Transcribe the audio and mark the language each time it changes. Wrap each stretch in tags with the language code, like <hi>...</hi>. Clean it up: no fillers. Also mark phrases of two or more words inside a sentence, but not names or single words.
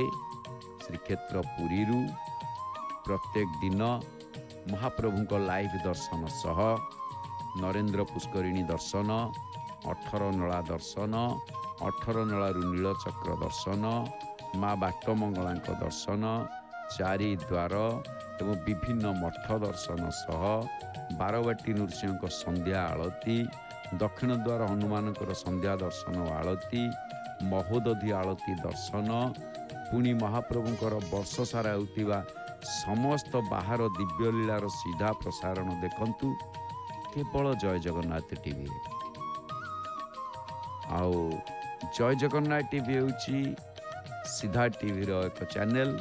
<or>ଶ୍ରୀକ୍ଷେତ୍ର ପୁରୀ ପ୍ରତ୍ୟେକ ଦିନ ମହାପ୍ରଭୁଙ୍କ ଲାଇଭ ଦର୍ଶନ ସହ ନରେନ୍ଦ୍ର ପୁଷ୍କରିଣୀ ଦର୍ଶନ 18 ନଳା ଦର୍ଶନ 18 ନଳାରୁ ନୀଳଚକ୍ର ଦର୍ଶନ ମା' ବଟମଙ୍ଗଳା ଦର୍ଶନ ଚାରି ଦ୍ୱାର ଏବଂ ବିଭିନ୍ନ ମଠ ଦର୍ଶନ ସହ ବାରବାଟୀ ନୃସିଂହ ସନ୍ଧ୍ୟା ଆଳତି ଦକ୍ଷିଣ ଦ୍ୱାର ହନୁମାନ ସନ୍ଧ୍ୟା ଦର୍ଶନ ଆଳତି ମହୋଦଧି ଆଳତି ଦର୍ଶନ ପୁଣି ମହାପ୍ରଭୁଙ୍କର ବର୍ଷ ସାରା ହେଉଥିବା ସମସ୍ତ ବାହାର ଦିବ୍ୟ ଲୀଳାର ସିଧା ପ୍ରସାରଣ ଦେଖନ୍ତୁ କେବଳ ଜୟ ଜଗନ୍ନାଥ ଟିଭି ଆଉ ଜୟ ଜଗନ୍ନାଥ ଟିଭି ହେଉଛି ସିଧା ଟିଭି ର ଏକ ଚ୍ୟାନେଲ।</or>